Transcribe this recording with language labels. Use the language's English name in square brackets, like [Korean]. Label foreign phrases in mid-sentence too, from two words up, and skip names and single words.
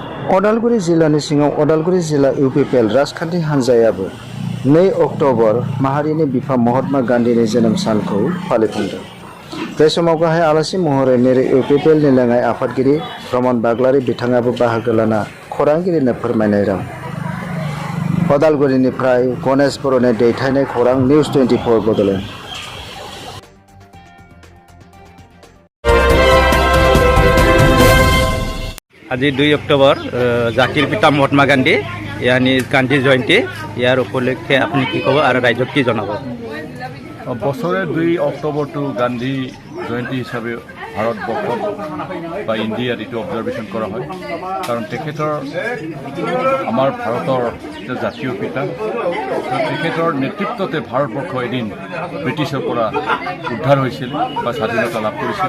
[Bodo] अदालगुरि जिल्लानि सिङाव अदालगुरि जिल्ला इउपिपिएल राजखान्थि हान्जायाबो 2 अक्ट'बर माहारिनि बिफा महात्मा गान्धीनि जोनोम सानखौ फालिफुंदों। बे समाव गाहाय आलासि महरै मेरे इउपिपिएलनि लेङाइ आफादगिरि बर'न बाग्लारि बिथाङाबो बाहागो लाना खौरांगिरिनो फोरमायनाय राव। अदालगुरिनिफ्राय गणेश बर'नि दैथायनाय खौरां निउज 24 बड'ल। [Assamese] আজি 2 অক্টোবৰ জাতিৰ পিতা মহাত্মা গান্ধী ইয়ানি গান্ধী জয়ন্তী ইয়াৰ উপলক্ষে আপুনি কি ক'ব আৰু ৰাইজক কি জনাব? বছৰে 2 অক্টোবৰটো গান্ধী জয়ন্তী হিচাপে ভাৰতবৰ্ষত বা ইণ্ডিয়াত এইটো অবজাৰ্ভেশ্যন কৰা হয়, কাৰণ তেখেতৰ আমাৰ ভাৰতৰ জাতীয় পিতা, তেখেতৰ নেতৃত্বতে ভাৰতবৰ্ষ এদিন ব্ৰিটিছৰ পৰা উদ্ধাৰ হৈছিল বা স্বাধীনতা লাভ কৰিছিল।